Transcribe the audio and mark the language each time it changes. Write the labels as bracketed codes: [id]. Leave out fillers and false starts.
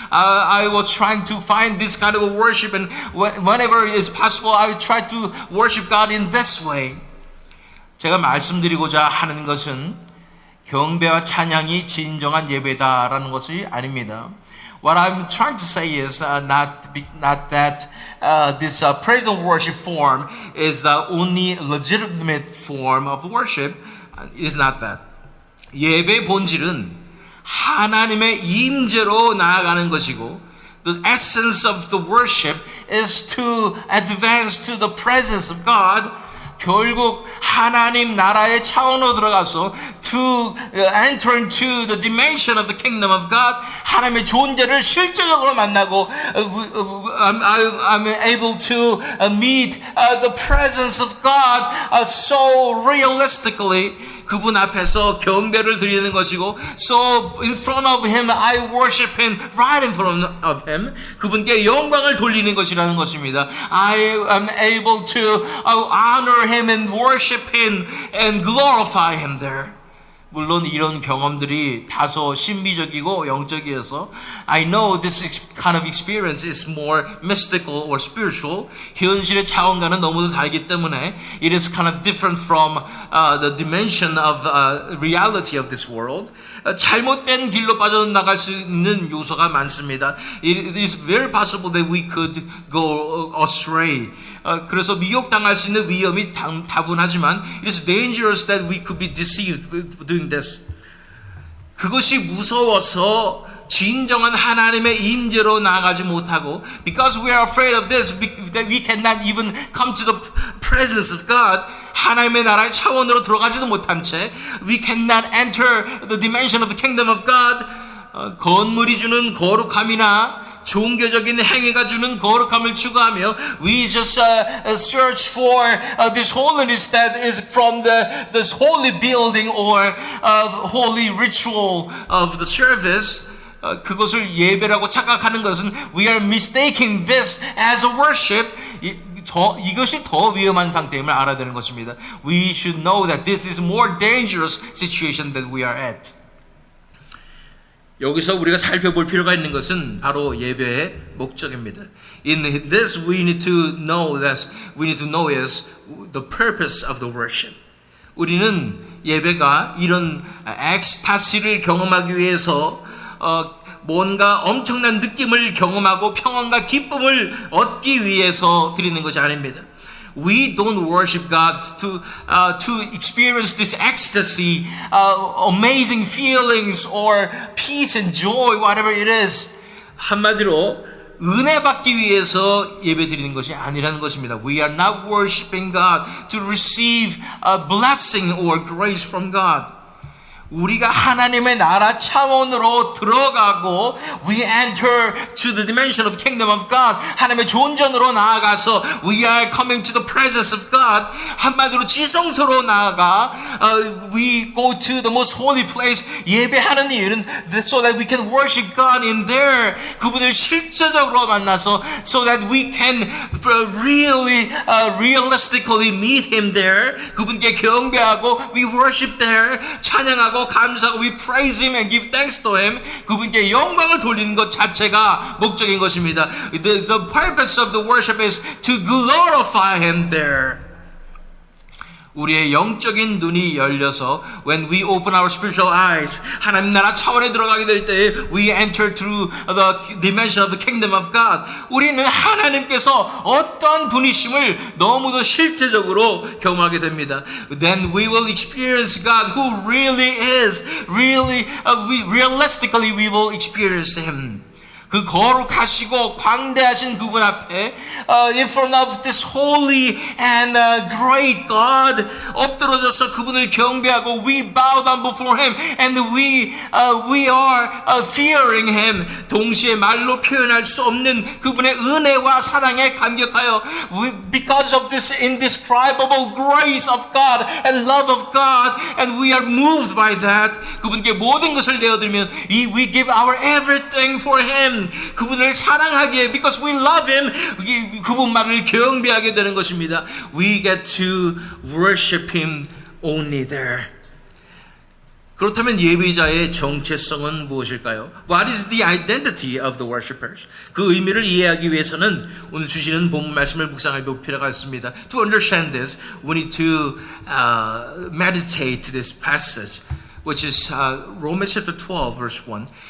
[en] I was trying to find this kind of worship and whenever it is possible I try to worship God in this way. [ko] 제가 말씀드리고자 하는 것은 경배와 찬양이 진정한 예배다라는 것이 아닙니다. [en] What I'm trying to say is not that this praise and worship form is the only legitimate form of worship. It is not that. [ko] 예배의 본질은 하나님의 임재로 나아가는 것이고 [en] The essence of the worship is to advance to the presence of God. [ko] 결국 하나님 나라의 차원으로 들어가서 [en] to enter into the dimension of the kingdom of God. [ko] 하나님의 존재를 실제적으로 만나고 [en] I'm able to meet the presence of God so realistically. [ko] 그분 앞에서 경배를 드리는 것이고, [en] so in front of Him I worship Him right in front of Him. [ko] 그분께 영광을 돌리는 것이라는 것입니다. [en] I am able to honor Him and worship Him and glorify Him there. [ko] 물론 이런 경험들이 다소 신비적이고 영적이어서 [en] I know this kind of experience is more mystical or spiritual. [ko] 현실의 차원과는 너무도 다르기 때문에 [en] it is kind of different from the dimension of reality of this world. [ko] 잘못된 길로 빠져나갈 수 있는 요소가 많습니다. [en] It is very possible that we could go astray. [ko] 그래서 미혹당할 수 있는 위험이 다분하지만 [en] it is dangerous that we could be deceived doing this. [ko] 그것이 무서워서 진정한 하나님의 임재로 나아가지 못하고 [en] because we are afraid of this that we cannot even come to the presence of God. [ko] 하나님의 나라의 차원으로 들어가지도 못한 채 [en] we cannot enter the dimension of the kingdom of God. [ko] 건물이 주는 거룩함이나 종교적인 행위가 주는 거룩함을 추구하며 [en] we just search for this holiness that is from this holy building or holy ritual of the service. [ko] 그것을 예배라고 착각하는 것은 [en] we are mistaking this as a worship. [ko] 이것이 더 위험한 상태임을 알아야 되는 것입니다. [en] We should know that this is more dangerous situation that we are at. [ko] 여기서 우리가 살펴볼 필요가 있는 것은 바로 예배의 목적입니다. [en] In this we need to know is the purpose of the worship. [ko] 우리는 예배가 이런 엑스타시를 경험하기 위해서 뭔가 엄청난 느낌을 경험하고 평안과 기쁨을 얻기 위해서 드리는 것이 아닙니다. [en] We don't worship God to experience this ecstasy, amazing feelings, or peace and joy, whatever it is. [ko] 한마디로 은혜 받기 위해서 예배 드리는 것이 아니라는 것입니다. [en] We are not worshiping God to receive a blessing or grace from God. [ko] 우리가 하나님의 나라 차원으로 들어가고 [en] we enter to the dimension of the kingdom of God. [ko] 하나님의 존전으로 나아가서 [en] we are coming to the presence of God. [ko] 한마디로 지성소로 나아가 [en] we go to the most holy place. [ko] 예배하는 이유는 [en] so that we can worship God in there. [ko] 그분을 실제적으로 만나서 [en] so that we can really realistically meet Him there. [ko] 그분께 경배하고 [en] we worship there. [ko] 찬양하고 감사하고 [en] we praise Him and give thanks to Him. [ko] 그분께 영광을 돌리는 것 자체가 목적인 것입니다. [en] The purpose of the worship is to glorify Him there. [ko] 우리의 영적인 눈이 열려서 [en] when we open our spiritual eyes [ko] 하나님 나라 차원에 들어가게 될 때에 [en] we enter through the dimension of the kingdom of God. [ko] 우리는 하나님께서 어떤 분이심을 너무도 실제적으로 경험하게 됩니다. [en] Then we will experience God who really is, realistically we will experience Him. [ko] 그 거룩하시고 광대하신 그분 앞에 [en] in front of this holy and great God [ko] 엎드러져서 그분을 경배하고 [en] we bow down before Him and we are fearing Him. [ko] 동시에 말로 표현할 수 없는 그분의 은혜와 사랑에 감격하여 [en] because of this indescribable grace of God and love of God and we are moved by that. [ko] 그분께 모든 것을 내어드리면 [en] we give our everything for Him. [ko] 그분을 사랑하기에 [en] because we love Him [ko] 그분만을 경배하게 되는 것입니다. [en] We get to worship Him only there. [ko] 그렇다면 예배자의 정체성은 무엇일까요? [en] What is the identity of the worshipers? [ko] 그 의미를 이해하기 위해서는 오늘 주시는 본문 말씀을 묵상할 필요가 있습니다. [en] To understand this, we need to meditate this passage, which is Romans chapter 12, verse 1.